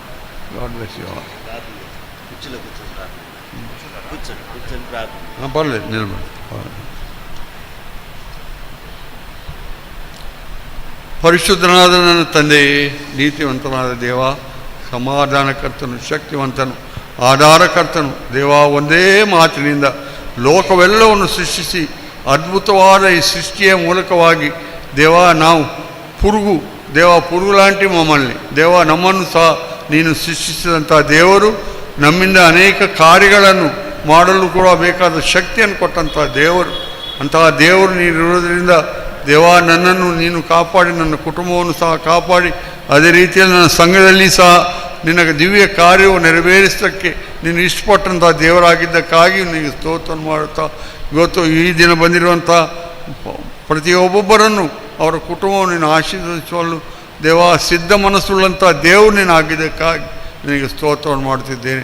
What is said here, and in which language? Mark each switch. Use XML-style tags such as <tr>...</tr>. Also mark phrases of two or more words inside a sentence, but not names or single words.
<te>పర్లేదు, నిలబడి.</te> <kn>ಪರಿಶುದ್ಧನಾಥನನು ತಂದೆ, ನೀತಿವಂತನಾಥ ದೇವಾ, ಸಮಾಧಾನಕರ್ತನು, ಶಕ್ತಿವಂತನು, ಆಧಾರಕರ್ತನು ದೇವಾ, ಒಂದೇ ಮಾತಿನಿಂದ ಲೋಕವೆಲ್ಲವನ್ನು ಸೃಷ್ಟಿಸಿ ಅದ್ಭುತವಾದ ಈ ಸೃಷ್ಟಿಯ ಮೂಲಕವಾಗಿ ದೇವಾ ನಾವು</kn> <te>పురుగు లాంటి మమ్మల్ని దేవా</te> <kn>నమ్మನ್ನು ಸಹ ನೀನು ಸೃಷ್ಟಿಸಿದಂಥ ದೇವರು ನಮ್ಮಿಂದ ಅನೇಕ ಕಾರ್ಯಗಳನ್ನು ಮಾಡಲು ಕೂಡ ಬೇಕಾದ ಶಕ್ತಿಯನ್ನು ಕೊಟ್ಟಂಥ ದೇವರು. ಅಂತಹ ದೇವರು ನೀನಿರೋದ್ರಿಂದ ದೇವಾ ನನ್ನನ್ನು ನೀನು ಕಾಪಾಡಿ, ನನ್ನ ಕುಟುಂಬವನ್ನು ಸಹ ಕಾಪಾಡಿ, ಅದೇ ರೀತಿಯಲ್ಲಿ ನನ್ನ ಸಂಘದಲ್ಲಿ ಸಹ ನಿನಗೆ ದಿವ್ಯ ಕಾರ್ಯವು ನೆರವೇರಿಸಲಿಕ್ಕೆ ನೀನು ಇಷ್ಟಪಟ್ಟಂಥ ದೇವರಾಗಿದ್ದಕ್ಕಾಗಿ ನಿನಗೆ ಸ್ತೋತ್ರವನ್ನು ಮಾಡುತ್ತಾ, ಇವತ್ತು ಈ ದಿನ ಬಂದಿರುವಂಥ ಪ್ರತಿಯೊಬ್ಬೊಬ್ಬರನ್ನು ಅವರ ಕುಟುಂಬವನ್ನು ನೀನು ಆಶೀರ್ವದಿಸಲು ದೇವಾ ಸಿದ್ಧ ಮನಸ್ಸುಳ್ಳಂಥ ದೇವರು ನೀನು ಆಗಿದ್ದಕ್ಕಾಗಿ ನಿನಗೆ ಸ್ತೋತ್ರವನ್ನು ಮಾಡುತ್ತಿದ್ದೇನೆ.</kn>